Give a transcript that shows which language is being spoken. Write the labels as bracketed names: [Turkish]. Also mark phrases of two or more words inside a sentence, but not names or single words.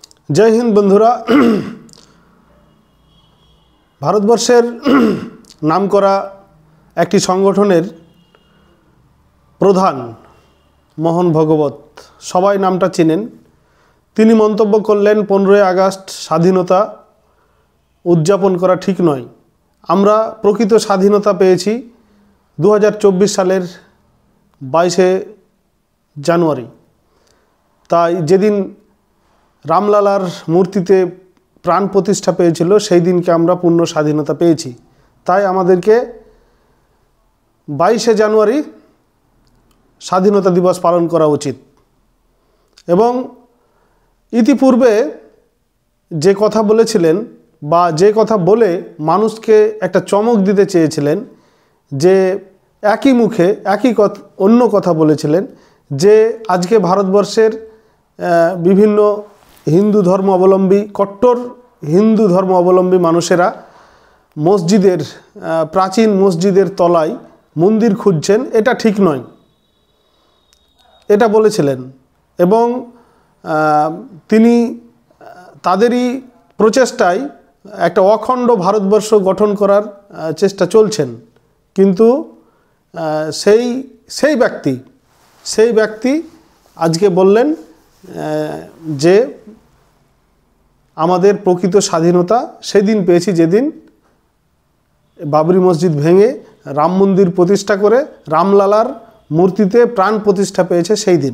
[Bangla] জয় হিন্দ বন্ধুরা ভারতবর্ষের নামকরা এক সংগঠনের প্রধান মোহন ভগবত সবাই নামটা চেনেন। তিনি মন্তব্য করলেন 15 আগস্ট স্বাধীনতা উদযাপন করা ঠিক নয়। আমরা প্রকৃত স্বাধীনতা পেয়েছি 2024 সালের 22 জানুয়ারি। তাই যেদিন রামলালার মূর্তিতে প্রাণ প্রতিষ্ঠা পেয়েছিল সেই দিনকে আমরা পূর্ণ স্বাধীনতা পেয়েছি। তাই আমাদেরকে 22 জানুয়ারি স্বাধীনতা দিবস পালন করা উচিত। এবং ইতিপূর্বে যে কথা বলেছিলেন বা যে কথা বলে মানুষকে একটা চমক দিতে চেয়েছিলেন, যে একই মুখে একই অন্য কথা বলেছিলেন যে আজকে ভারতবর্ষের বিভিন্ন হিন্দু ধর্ম অবলম্বী কট্টর হিন্দু ধর্ম অবলম্বী মানুষেরা মসজিদের প্রাচীন মসজিদের তলায় মন্দির খুঁজছেন, এটা ঠিক নয়, এটা বলেছিলেন। এবং তিনি তাদেরই প্রচেষ্টায় একটা অখণ্ড ভারতবর্ষ গঠন করার চেষ্টা চলছেন। কিন্তু সেই ব্যক্তি আজকে বললেন যে আমাদের প্রকৃত স্বাধীনতা সেদিন পেয়েছি যেদিন বাবরি মসজিদ ভেঙে রাম মন্দির প্রতিষ্ঠা করে রামলালার মূর্তিতে প্রাণ প্রতিষ্ঠা পেয়েছে সেই দিন।